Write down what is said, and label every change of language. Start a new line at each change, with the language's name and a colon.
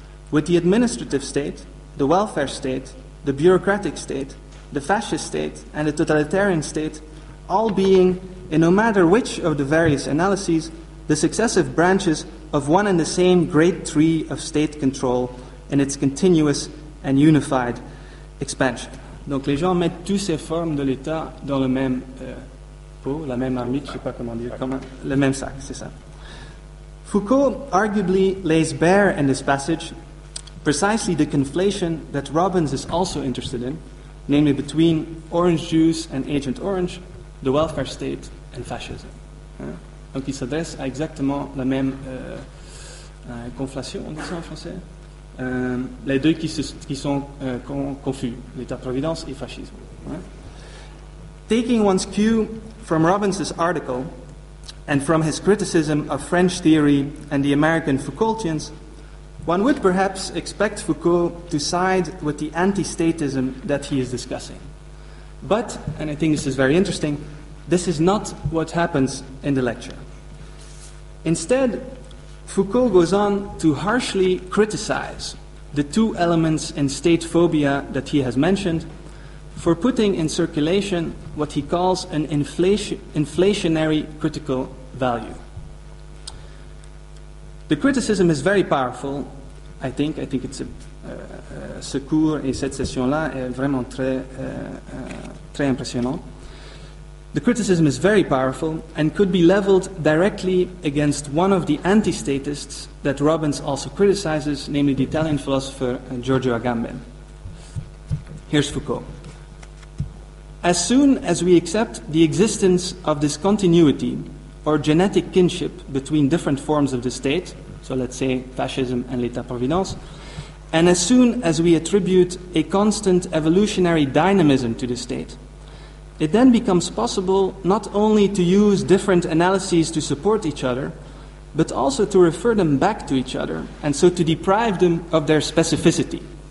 English: with the administrative state, the welfare state, the bureaucratic state, the fascist state, and the totalitarian state, all being, in no matter which of the various analyses, the successive branches of one and the same great tree of state control in its continuous and unified expansion.
French: Donc les gens mettent toutes ces formes de l'État dans le même pot, la même marmite, je ne sais pas comment dire. Le même sac, c'est ça.
English: Foucault arguably lays bare in this passage precisely the conflation that Robbins is also interested in, namely between orange juice and Agent Orange, the welfare state and fascism.
French: Donc il s'adresse à exactement la même conflation, on dit ça en français, les deux qui sont confus, l'État-providence et fascisme.
English: Taking one's cue from Robbins' article and from his criticism of French theory and the American Foucaultians, one would perhaps expect Foucault to side with the anti-statism that he is discussing. But, and I think this is very interesting, this is not what happens in the lecture. Instead, Foucault goes on to harshly criticize the two elements in state phobia that he has mentioned for putting in circulation what he calls an inflationary critical value. The criticism is very powerful, I think it's
French: ce cours et cette session-là est vraiment très impressionnant.
English: The criticism is very powerful and could be leveled directly against one of the anti-statists that Robbins also criticizes, namely the Italian philosopher Giorgio Agamben. Here's Foucault. As soon as we accept the existence of this continuity or genetic kinship between different forms of the state, so let's say fascism and l'État-providence, and as soon as we attribute a constant evolutionary dynamism to the state, it then becomes possible not only to use different analyses to support each other, but also to refer them back to each other, and so to deprive them of their specificity.